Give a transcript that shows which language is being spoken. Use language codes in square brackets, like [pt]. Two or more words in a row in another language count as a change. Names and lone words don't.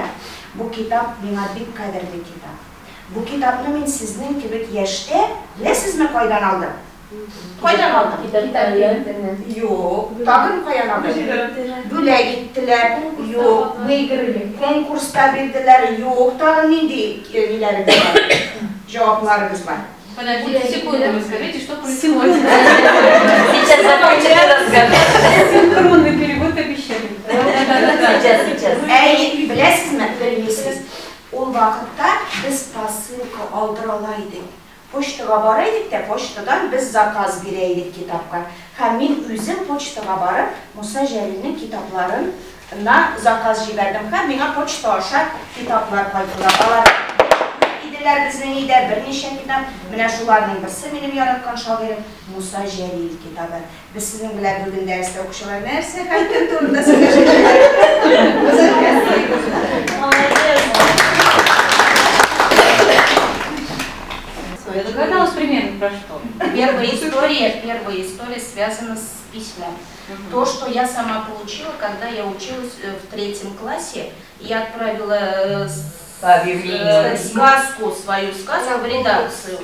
[tt] Бу китап миңа бик кадерле китап. Бу китапны мин сезнең кебек яшьтә, беләсезме кайдан алдым? Кайдан алдым? Юк, тагын каян алдым? Бүләк иттеләр, юк. Конкурста бирделәр, юк. Тагын нинди ниләрегез бар? Җавапларыгыз бар. [ru] Подождите секунду, вы скажите, что происходит. Сейчас закончится разговор. Синхронный перевод обещали. Сейчас. [tt] Әй, беләсезме? Белмисез. Ул вакытта без посылка алдырала идек. Почтага бара идек тә, почтадан без заказ бирә идек китапка. Һәм мин үзем почтага барып, Муса Җәлилнең китапларына заказ җибәрдем. Һәм миңа почта аша китаплар кайтылар. Алар иделәр безнең өйдә берничә китап. Менә шуларның берсе минем яраткан шагыйрем Муса Җәлил китабы. Без сезнең белән бүген дәрестә укучылар нәрсә хәлтен турында сөйләшәбез. [ru] Когда у вас примерно про что? Первая история связана с письмом. То, что я сама получила, когда я училась в 3 классе, я отправила свою сказку в редакцию.